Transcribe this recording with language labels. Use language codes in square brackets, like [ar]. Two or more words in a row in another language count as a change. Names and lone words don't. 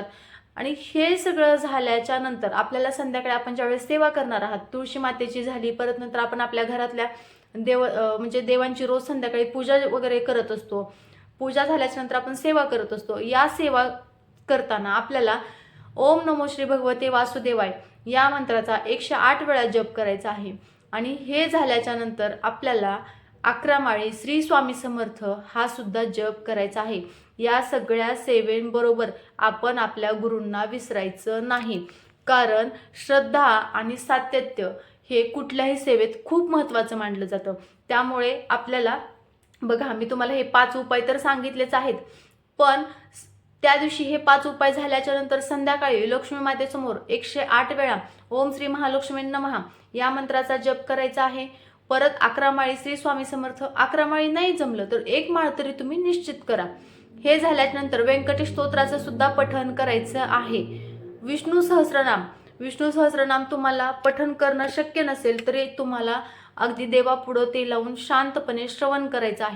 [mr] आणि हे सगळं झाल्याच्या नंतर आपल्याला संध्याकाळी आपण ज्यावेळेस सेवा करणार आहात, तुळशी मातेची झाली, परत नंतर आपण आपल्या घरातल्या म्हणजे देवांची रोज संध्याकाळी पूजा वगैरे करत असतो. पूजा झाल्याच्या नंतर आपण सेवा करत असतो. या सेवा करताना आपल्याला [sa] ओम नमो श्री भगवते वासुदेवाय [mr] या मंत्राचा 108 वेळा जप करायचा आहे. आणि हे झाल्याच्या नंतर आपल्याला 11 माळी श्री स्वामी समर्थ हा सुद्धा जप करायचा आहे. या सगळ्या सेवेंबरोबर आपण आपल्या गुरूंना विसरायचं नाही, कारण श्रद्धा आणि सातत्य हे कुठल्याही सेवेत खूप महत्त्वाचं मानलं जातं. त्यामुळे आपल्याला बघा, मी तुम्हाला हे 5 उपाय तर सांगितलेच आहेत, पण त्या दिवशी हे 5 उपाय झाल्याच्या नंतर संध्याकाळी लक्ष्मी मातेसमोर 108 वेळा [sa] ओम श्री महालक्ष्मी नमः [mr] या मंत्राचा जप करायचा आहे. परत 11 माळी श्री स्वामी समर्थ, 11 माळी नाही जमलं तर 1 माळ तरी तुम्ही निश्चित करा. हे झाल्यानंतर व्यंकटेश स्तोत्राचं सुद्धा पठण करायचं आहे. विष्णू सहस्रनाम तुम्हाला पठण करणं शक्य नसेल तरी तुम्हाला अगदी देवापुढं ते लावून शांतपणे श्रवण करायचं आहे.